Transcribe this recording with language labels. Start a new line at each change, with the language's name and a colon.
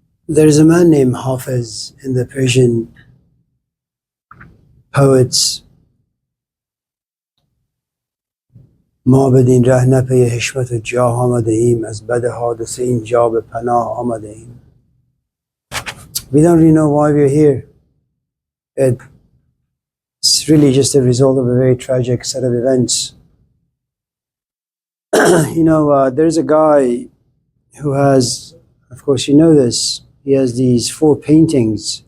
English: There's a man named Hafiz in the Persian poets.
Persian: ما بدین ره نه پی حشمت و جاه آمده ایم از بد حادثه اینجا به پناه آمده ایم.
English: We don't really know why we're here. It's really just a result of a very tragic set of events. There's a guy who has, of course you know this, he has these 4 paintings.